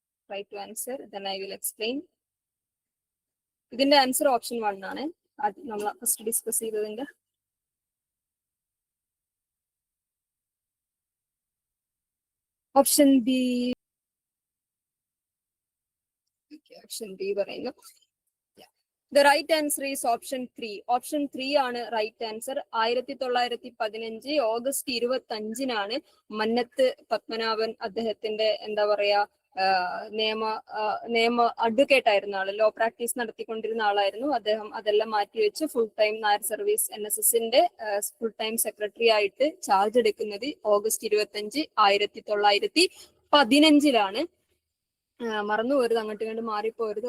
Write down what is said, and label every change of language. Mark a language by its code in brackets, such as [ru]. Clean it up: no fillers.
[en] Try to answer, then I will explain. [ml] ഇതിന്റെ answer option 1 ആണ്. അത് നമ്മൾ ഫസ്റ്റ് ഡിസ്കസ് ചെയ്തതിന്റെ. ഓപ്ഷൻ ബി പറയുന്നു. [en] The right answer is option 3. [ml] Option 3 ആണ് right answer. 1915 August 25-നാണ് Mannath Padmanabhan അദ്ദേഹത്തിന്റെ എന്താ പറയാ നിയമ അഡ്വക്കേറ്റ് ആയിരുന്ന ആള്, ലോ പ്രാക്ടീസ് നടത്തിക്കൊണ്ടിരുന്ന ആളായിരുന്നു അദ്ദേഹം. അതെല്ലാം മാറ്റിവെച്ച് full time Nair service NSSന്റെ full time secretary ആയിട്ട് ചാർജ് എടുക്കുന്നത് ഓഗസ്റ്റ് 25, 1915 മറന്നു പോരുത്, അങ്ങോട്ട് ഇങ്ങോട്ട് മാറിപ്പോരുത്.